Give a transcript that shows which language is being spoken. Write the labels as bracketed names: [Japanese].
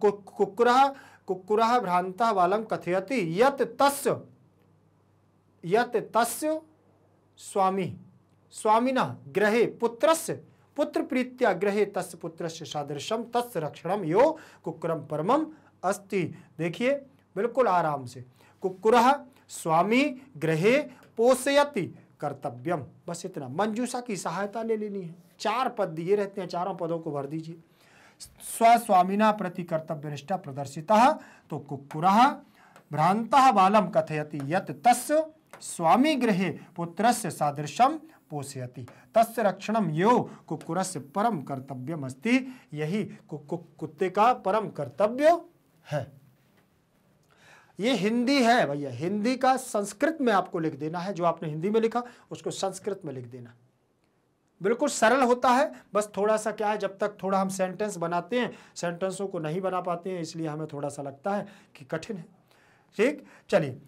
[Sanskrit] कुक्कुरः भ्रांता बालम कथयति यत तस्य स्वामिना गृहे पुत्र प्रीत्या गृहे तस्य पुत्रस्य सादृशम तस्य रक्षणम यो कुक्कुरम परमम अस्ति। [Hindi] देखिए बिल्कुल आराम से, [Sanskrit] कुक्कुरः स्वामी गृहे पोषयति कर्तव्यम, [Hindi] बस इतना। मंजूषा की सहायता ले लेनी है। 4 पद दिए रहते हैं, चारों पदों को भर दीजिए। [Sanskrit] स्वस्वामिना प्रति कर्तव्यनिष्ठा प्रदर्शितः, तो कुक्कुरः भ्रांतः बालम कथयति यत तस्य स्वामी गृहे पुत्रस्य सादृशम पोषयति तस्य रक्षणम यो कुक्कुरस्य परम कर्तव्यम अस्ति। [Hindi] यही कुत्ते का परम कर्तव्य है। ये हिंदी है भैया, हिंदी का संस्कृत में आपको लिख देना है। जो आपने हिंदी में लिखा उसको संस्कृत में लिख देना। बिल्कुल सरल होता है, बस थोड़ा सा क्या है, जब तक थोड़ा हम सेंटेंस बनाते हैं, सेंटेंसों को नहीं बना पाते हैं, इसलिए हमें थोड़ा सा लगता है कि कठिन है। ठीक, चलिए।